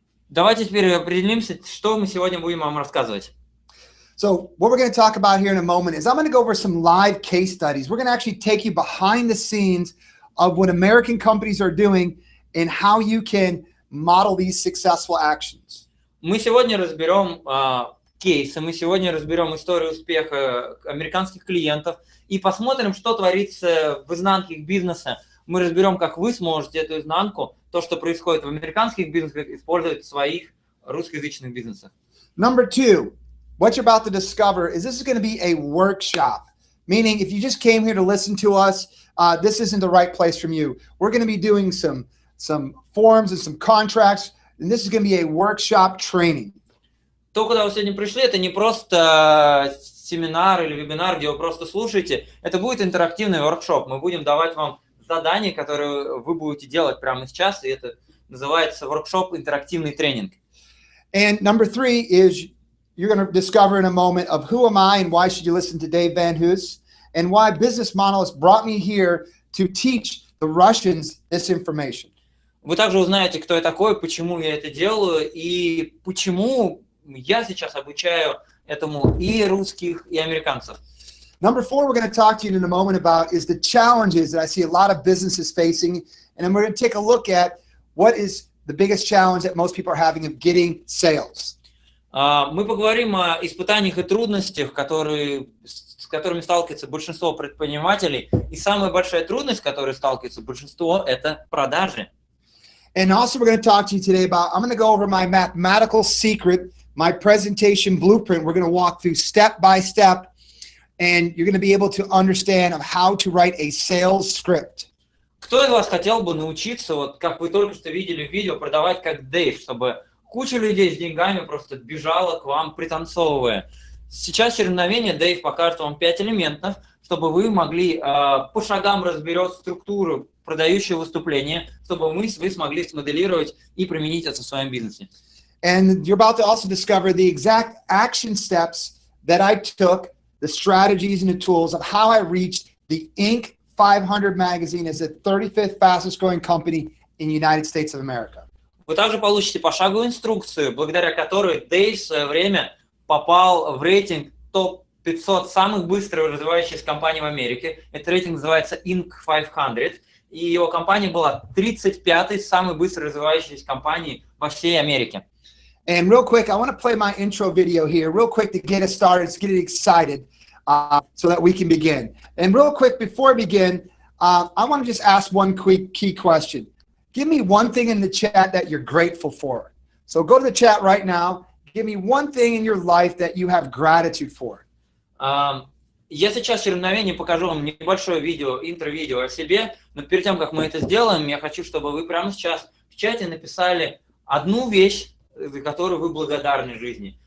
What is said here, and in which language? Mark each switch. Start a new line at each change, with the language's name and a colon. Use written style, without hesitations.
Russian: Давайте теперь определимся, что мы сегодня будем вам рассказывать.
English: So what we're going to talk about here in a moment is I'm going to go over some live case studies. We're going to actually take you behind the scenes of what American companies are doing and how you can model these successful actions.
Russian: Мы сегодня разберем кейсы, мы сегодня разберем историю успеха американских клиентов и посмотрим, что творится в изнанке их бизнеса. Мы разберем, как вы сможете эту изнанку, то, что происходит в американских бизнесах, использовать в своих русскоязычных бизнесах.
English: Number two, what you're about to discover is this is going to be a workshop. Meaning, if you just came here to listen to us, this isn't the right place from you. We're going to be doing some forms and some contracts, and this is going to be a workshop training.
Russian: То, куда вы сегодня пришли, это не просто семинар или вебинар, где вы просто слушаете. Это будет интерактивный воркшоп. Мы будем давать вам задания, которые вы будете делать прямо сейчас, и это называется воркшоп интерактивный тренинг.
English: And number three is you're going to discover in a moment of who am I and why should you listen to Dave Van Hoos and why Business Model has brought me here to teach the Russians this information.
Russian: Вы также узнаете, кто я такой, почему я это делаю и почему я сейчас обучаю этому и русских, и американцев.
English: Number four, we're going to talk to you in a moment about is the challenges that I see a lot of businesses facing. And then we're going to take a look at what is the biggest challenge that most people are having of getting sales.
Russian: Мы поговорим о испытаниях и трудностях, с которыми сталкивается большинство предпринимателей. И самая большая трудность, с которой сталкивается большинство, это продажи.
English: And also we're going to talk to you today about, I'm going to go over my mathematical secret, my presentation blueprint. We're going to walk through step by step and you're going to be able to understand of how to write a sales script.
Russian: Кто из вас хотел бы научиться, вот как вы только что видели в видео, продавать как Дэйв, чтобы куча людей с деньгами просто бежала к вам, пританцовывая? Сейчас соревнование Дэйв покажет вам 5 элементов, чтобы вы могли по шагам разберет структуру продающего выступления, чтобы вы смогли смоделировать и применить это в своем бизнесе.
English: And you're about to also discover the exact action steps that I took, the strategies and the tools of how I reached the Inc. 500 magazine as the 35th fastest growing company in the United States of America.
Russian: Вы также получите пошаговую инструкцию, благодаря которой Дэйв в свое время попал в рейтинг топ-500 самых быстро развивающихся компаний в Америке. Этот рейтинг называется Inc. 500, и его компания была 35-й самой быстро развивающейся компанией во всей Америке.
English: And real quick, I want to play my intro video here, real quick to get us started, to get it excited, so that we can begin. And real quick, before we begin, I want to just ask one quick key question. Give me one thing in the chat that you're grateful for. So go to the chat right now. Give me one thing in your life that you have gratitude for.
Russian: Я сейчас в соревновании покажу вам небольшое видео, интро-видео о себе, но перед тем, как мы это сделаем, я хочу, чтобы вы прямо сейчас в чате написали одну вещь, за которую вы благодарны жизни.